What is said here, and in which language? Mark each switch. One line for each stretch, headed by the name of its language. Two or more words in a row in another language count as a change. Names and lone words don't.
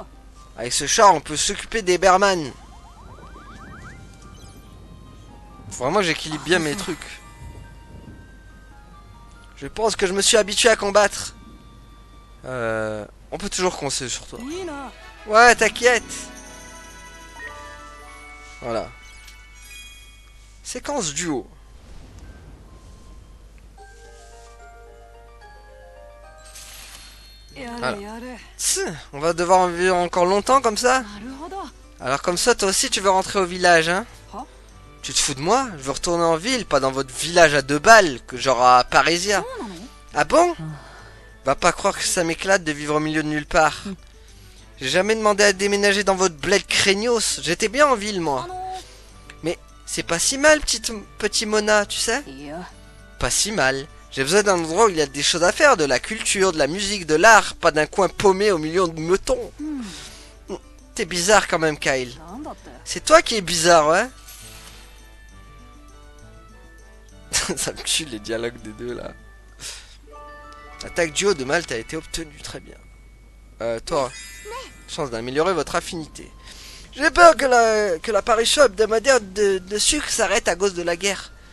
French: Avec ce char, on peut s'occuper des Berman. Faut vraiment que j'équilibre bien mes trucs. Je pense que je me suis habitué à combattre. On peut toujours compter sur toi.
Japanese: いいな
French: Ouais, t'inquiète. Voilà. Séquence duo.
Japanese: やあられやれ
French: Tss, on va devoir en vivre encore longtemps comme ça.
Japanese: なるほど
French: Alors comme ça, toi aussi tu veux rentrer au village, hein? Hein? Tu te fous de moi? Je veux retourner en ville, pas dans votre village à 2 balles, que genre à Parésia.
Japanese: そうなの
French: Ah bon? Va pas croire que ça m'éclate de vivre au milieu de nulle part. J'ai jamais demandé à déménager dans votre bled craignos. J'étais bien en ville, あ moi. の C'est pas si mal, petit Mona, tu sais?
Japanese: いや
French: Pas si mal. J'ai besoin d'un endroit où il y a des choses à faire, de la culture, de la musique, de l'art, pas d'un coin paumé au milieu de meutons.
Japanese: うん
French: T'es bizarre quand même, Kyle.
Japanese: なんだって
French: C'est toi qui es bizarre, ouais? Ça me tue les dialogues des deux là. L'attaque duo de Malte a été obtenue, très bien. Toi, chance d'améliorer votre affinité. J'ai peur que l'apparition hebdomadaire de sucre s'arrête à cause de la guerre.